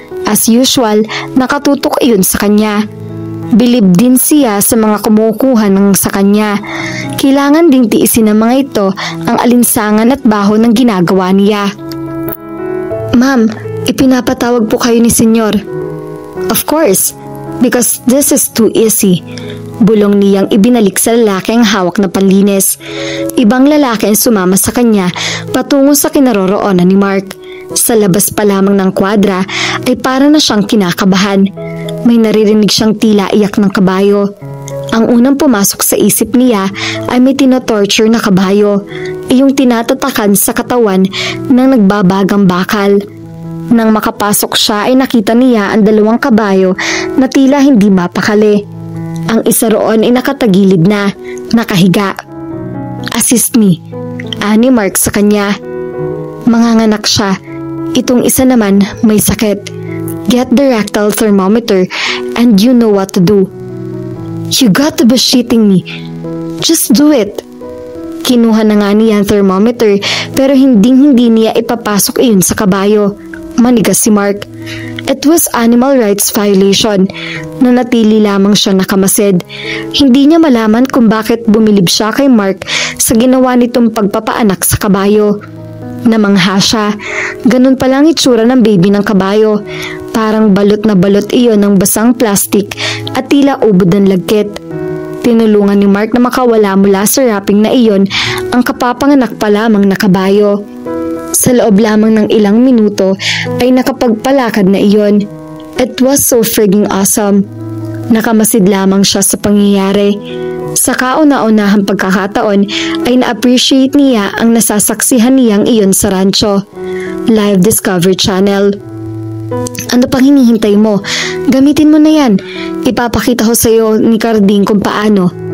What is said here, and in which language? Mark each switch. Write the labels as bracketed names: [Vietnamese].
[English] As usual, [Filipino] nakatutok iyon sa kanya. Bilib din siya sa mga kumukuha ng sa kanya. Kailangan ding tiisin ng mga ito ang alinsangan at baho ng ginagawa niya. Ma'am, ipinapatawag po kayo ni Senyor. [English] Of course, because this is too easy. [Filipino] Bulong niyang ibinalik sa lalaki ang hawak na panlinis. Ibang lalaki ang sumama sa kanya patungo sa kinaroroonan ni Mark. Sa labas pa lamang ng kwadra ay para na siyang kinakabahan. May naririnig siyang tila iyak ng kabayo. Ang unang pumasok sa isip niya ay may tinotorture na kabayo, iyong tinatatakan sa katawan ng nagbabagang bakal. Nang makapasok siya ay nakita niya ang 2 kabayo na tila hindi mapakali. Ang isa roon ay nakatagilid na, nakahiga. [English] Assist me, [Filipino] ani Mark sa kanya. Manganganak siya. Itong isa naman may sakit. [English] Get the rectal thermometer and you know what to do. You got to be shitting me. Just do it. [Filipino] Kinuha na nga niya ang thermometer pero hindi niya ipapasok iyon sa kabayo. Manigas si Mark. [English] It was animal rights violation. [Filipino] Nanatili lamang siya nakamasid. Hindi niya malaman kung bakit bumilib siya kay Mark sa ginawa nitong pagpapaanak sa kabayo. Namangha siya. Ganun palang itsura ng baby ng kabayo. Parang balot na balot iyon ng basang plastik at tila ubod ng lagkit. Tinulungan ni Mark na makawala mula sa wrapping na iyon ang kapapanganak pa lamang na kabayo. Sa loob lamang ng ilang minuto ay nakapagpalakad na iyon. [English] It was so frigging awesome. [Filipino] Nakamasid lamang siya sa pangyayari. Sa kauna-unahang pagkakataon ay na-appreciate niya ang nasasaksihan niyang iyon sa rancho. Live Discovery Channel. Ano pang hinihintay mo? Gamitin mo na yan. Ipapakita ko sa iyo ni Carding kung paano.